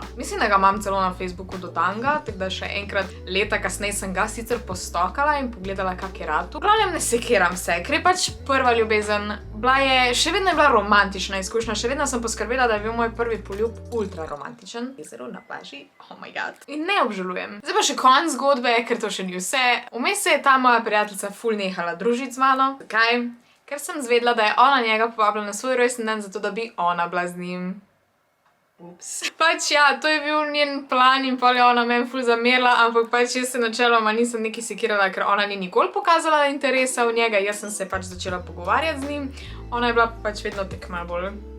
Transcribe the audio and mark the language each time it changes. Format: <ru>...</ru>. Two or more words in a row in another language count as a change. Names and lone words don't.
<sl>Mislim, da ga imam celo na Facebooku do danga, tako da še enkrat leta kasneje sem ga sicer postokala in pogledala, kak je rad. V glavnem ne sekiram se, ker je pač prva ljubezen. Še vedno je bila romantična izkušnja, še vedno sem poskrbela, da je bil moj prvi poljub ultra romantičen. Jezero na plaži,</sl> <en>oh my god.</en> <sl>In ne obžalujem. Zdaj pa še konec zgodbe, ker to še ni vse. Vmes se je ta moja prijateljica ful nehala družiti z mano. Zakaj? Ker sem zvedela, da je ona njega povabila na svoj rojstni dan, zato da bi ona bila z njim. Ups. Pač ja, to je bil njen plan in pol je ona meni ful zamerila, ampak pač jaz se načeloma nisem nekaj sekirala, ker ona ni nikoli pokazala interesa v njega, jaz sem se pač začela pogovarjati z njim, ona je bila pač vedno tek malo bolj.</sl>